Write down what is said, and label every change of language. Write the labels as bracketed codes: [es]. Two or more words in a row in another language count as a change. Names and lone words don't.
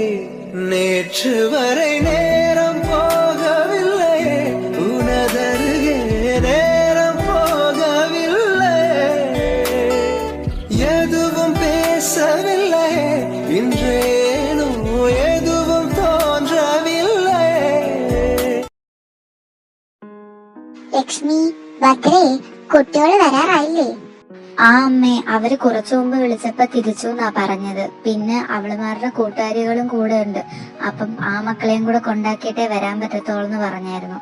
[ta] நேற்று வரை நேரம் போகவில்லையே, உனதருகே நேரம் போகவில்லை. எதுவும் பேசவில்லை, இன்றேனோ எதுவும் தோன்றவில்லை. [ml] ലക്ഷ്മി, ഭദ്രേ, കുട്ടികള് വരാറായില്ലേ? ആ അമ്മേ, അവര് കുറച്ചു മുമ്പ് വിളിച്ചപ്പോ തിരിച്ചു എന്നാ പറഞ്ഞത്. പിന്നെ അവളുമാരുടെ കൂട്ടുകാരികളും കൂടെ ഉണ്ട്. അപ്പം ആ മക്കളെയും കൂടെ കൊണ്ടാക്കിയിട്ടേ വരാൻ പറ്റത്തോളെന്ന് പറഞ്ഞായിരുന്നു.